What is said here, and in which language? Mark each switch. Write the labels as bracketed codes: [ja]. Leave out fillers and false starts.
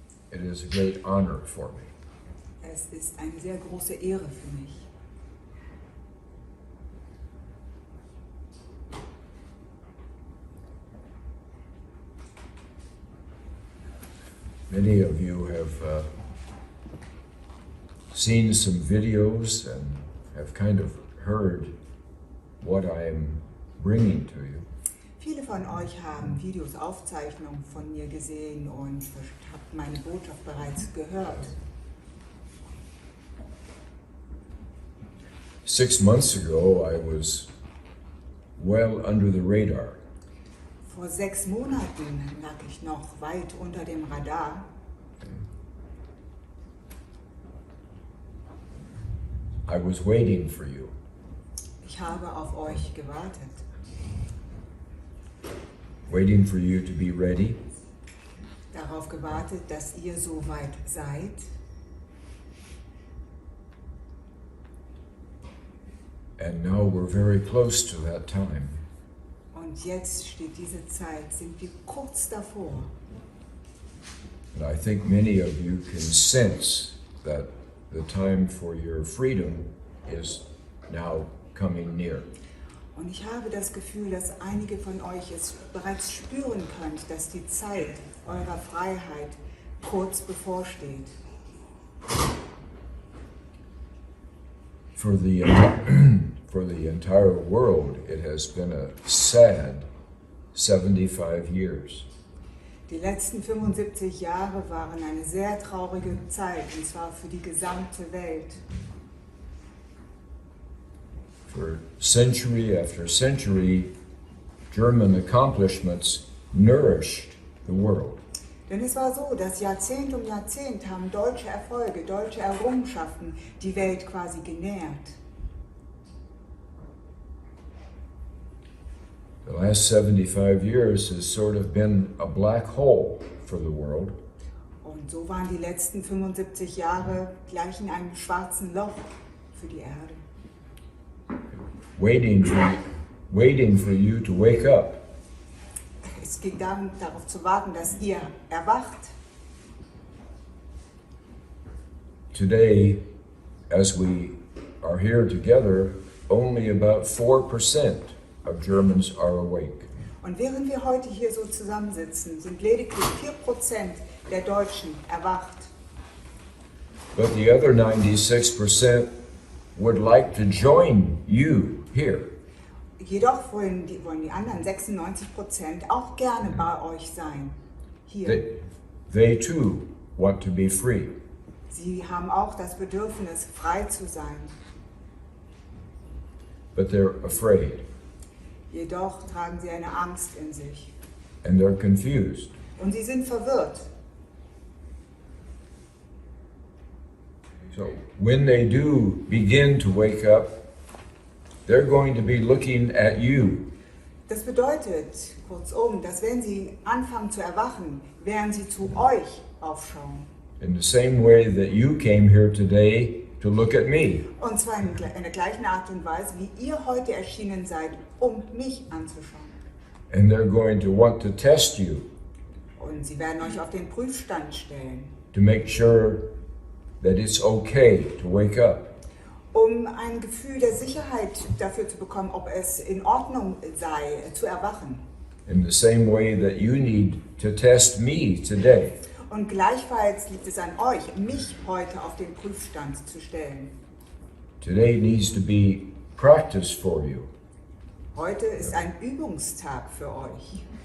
[en] It is a great honor for me. [de] Es ist eine sehr große Ehre für mich. [en] Many of you have seen some videos and have kind of heard what I'm bringing to you. [de] Viele von euch haben Videos, Aufzeichnungen von mir gesehen und habt meine Botschaft bereits gehört. [en] 6 months ago, I was well under the radar. [de] Vor 6 Monaten lag ich noch weit unter dem Radar. [en] I was waiting for you. [de] Ich habe auf euch gewartet. [en] Waiting for you to be ready. [de] Darauf gewartet, dass ihr so weit seid. [en] And now we're very close to that time. [de] Und jetzt steht diese Zeit, sind wir kurz davor. [en] And I think many of you can sense that the time for your freedom is now coming near. [de] Und ich habe das Gefühl, dass einige von euch es bereits spüren könnt, dass die Zeit eurer Freiheit kurz bevorsteht. [en] For the entire world, it has been a sad 75 years. [de] Die letzten 75 Jahre waren eine sehr traurige Zeit, und zwar für die gesamte Welt. [en] For century after century, German accomplishments nourished the world. [de] Denn es war so, dass Jahrzehnt um Jahrzehnt haben deutsche Erfolge, deutsche Errungenschaften die Welt quasi genährt. [en] The last 75 years has sort of been a black hole for the world. [de] Und so waren die letzten 75 Jahre gleichen einem schwarzen Loch für die Erde. [en] Waiting for you to wake up. [de] Es ging darum, darauf zu warten, dass ihr erwacht. [en] Today, as we are here together, only about 4% of Germans are awake. [de] Und während wir heute hier so zusammensitzen, sind lediglich 4% der Deutschen erwacht. [en] But the other 96% would like to join you here. [de] Jedoch wollen die anderen 96% auch gerne bei euch sein. Hier. [en] They too want to be free. [de] Sie haben auch das Bedürfnis, frei zu sein. [en] But they're afraid. [de] Jedoch tragen sie eine Angst in sich. [en] and they're confused. [de] Und sie sind verwirrt. [en] So when they do begin to wake up, they're going to be looking at you. [de] Das bedeutet, kurzum, dass wenn sie anfangen zu erwachen, werden sie zu euch aufschauen. [en] In the same way that you came here today to look at me. [de] Und zwar in der gleichen Art und Weise, wie ihr heute erschienen seid, um mich anzuschauen. [en] And they're going to want to test you [de] Und sie werden euch auf den Prüfstand stellen, [en] to make sure that it's okay to wake up. [de] um ein Gefühl der Sicherheit dafür zu bekommen, ob es in Ordnung sei, zu erwachen. [en] In the same way that you need to test me today. [de] Und gleichfalls liegt es an euch, mich heute auf den Prüfstand zu stellen. [en] Today needs to be practice for you. [de] Heute ist ein Übungstag für euch.